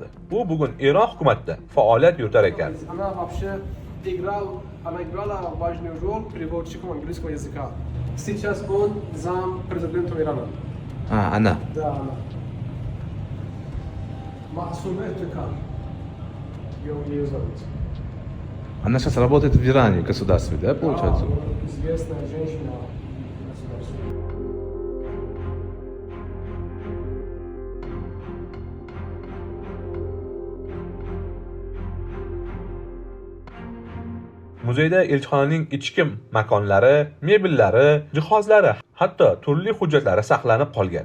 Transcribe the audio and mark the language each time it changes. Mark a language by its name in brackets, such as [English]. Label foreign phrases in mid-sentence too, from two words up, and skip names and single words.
[Uzbek] U bugun Eron hukumatida faoliyat yuritar ekan. [Russian] Она вообще она играла важную роль переводчиком английского языка. Сейчас он зам президента Ирана. [Uzbek] Ana. [Russian] Да, она. Масуме Текан. Ее зовут. Она сейчас работает в Иране, государстве, да, получается? Да, известная женщина. [Uzbek] Muzeyda elchixonaning ichki makonlari, mebellari, jihozlari, hatto turli hujjatlari saqlanib qolgan.